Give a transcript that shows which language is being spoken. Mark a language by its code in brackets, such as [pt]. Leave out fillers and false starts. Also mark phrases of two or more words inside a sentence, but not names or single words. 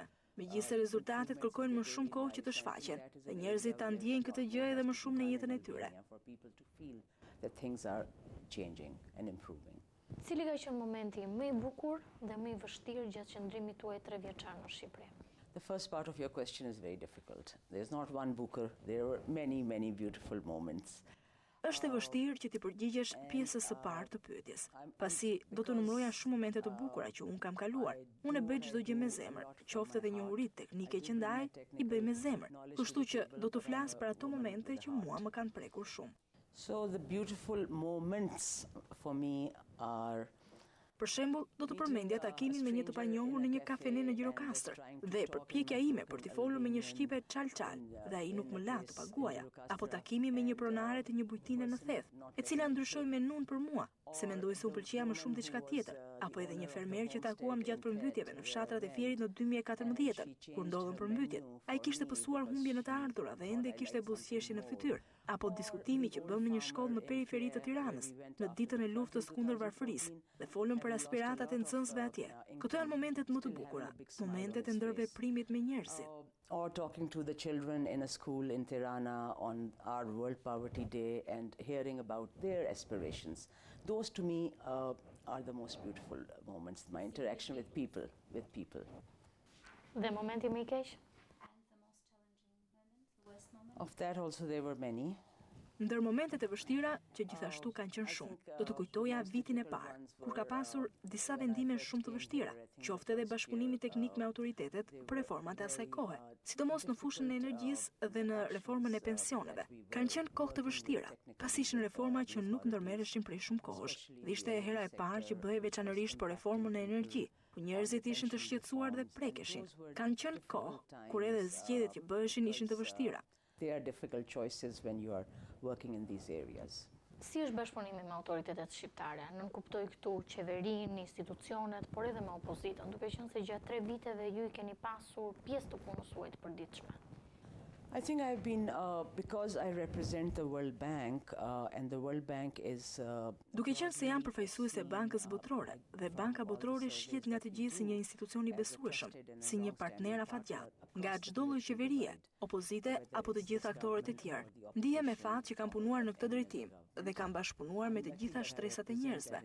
[sq] Megjithëse rezultatet kërkojnë më shumë kohë që të shfaqen, dhe njerëzit ta ndjejnë këtë gjë edhe më shumë në jetën e tyre. Cili ka qenë momenti më i bukur dhe më i vështirë gjatë qëndrimit tuaj 3 vjeçar në Shqipëri? [en] The first part of your question is very difficult. There's not one Bukur, there were many, many beautiful moments. [sq] Është e vështirë që ti përgjigjesh pjesës së parë të pyetjes, pasi do të numëroja shumë momente të bukura që unë kam kaluar. Unë e bëj çdo gjë me zemër, qoftë edhe njohuritë teknike që ndaj, i bëj me zemër. Kështu që do të flas për ato momente që mua më kanë prekur shumë. [en] So the beautiful moments for me are [sq] Për shembull, do të përmendja takimin me një të panjohur në një kafene në Gjirokastër dhe përpjekja ime për t'i folur me një shqipe çal-çal dhe ai nuk më la të paguaja, apo takimi me një pronare të një bujtine në theth, e cila ndryshoi menun për mua, se mendoj se u pëlqeja më shumë diçka tjetër, apo edhe një fermer që takuam gjatë përmbytjeve në fshatrat e Fierit në 2014, kur ndodhën përmbytjet. Ai kishte pësuar humbje në të ardhura dhe ende kishte buzëqeshje në fytyrë, apo diskutimi që bëm në një shkollë në periferi të Tiranës, në ditën e luftës kundër varfërisë, dhe folëm për aspiratat e nxënësve atje. Këto janë momentet më të bukura, momentet e ndërveprimit me njerëzit. [en] Or talking to the children in a school in Tirana on our World Poverty Day and hearing about their aspirations. Those to me are the most beautiful moments, my interaction with people. [sq] Dhe momenti më i keq? [en] Of that also there were many. [sq] Ndër momentet e vështira që gjithashtu kanë qenë shumë, do të kujtoja vitin e parë, kur ka pasur disa vendime shumë të vështira, qoftë edhe bashkëpunimi teknik me autoritetet për reformat e asaj kohe, sidomos në fushën e energjisë dhe në reformën e pensioneve. Kanë qenë kohë të vështira, pasi ishin reforma që nuk ndërmerreshin prej shumë kohësh, dhe ishte e hera e parë që bëhej veçanërisht për reformën e energjisë, ku njerëzit ishin të shqetësuar dhe prekeshin. Kanë qenë kohë kur edhe zgjedhjet që bëheshin ishin të vështira. [en] There are difficult choices when you are working in these areas. [sq] Si është bashkëpunimi me autoritetet shqiptare? Nën kuptoj këtu qeverinë, institucionet, por edhe me opozitën, duke qenë se gjatë 3 viteve ju I keni pasur pjesë të punës suaj të përditshme. [en] I think I've been, because I represent the World Bank, and the World Bank is... [sq] Duke qenë se jam përfaqësuese e Bankës Botërore, dhe Banka Botërore shihet nga të gjithë si një institucion I besueshëm, si një partner afatgjat, nga çdo lloj qeverie, opozite apo të gjithë aktorët e tjerë. Ndihem me fat që kam punuar në këtë drejtim dhe kam bashkëpunuar me të gjitha shtresat e njerëzve.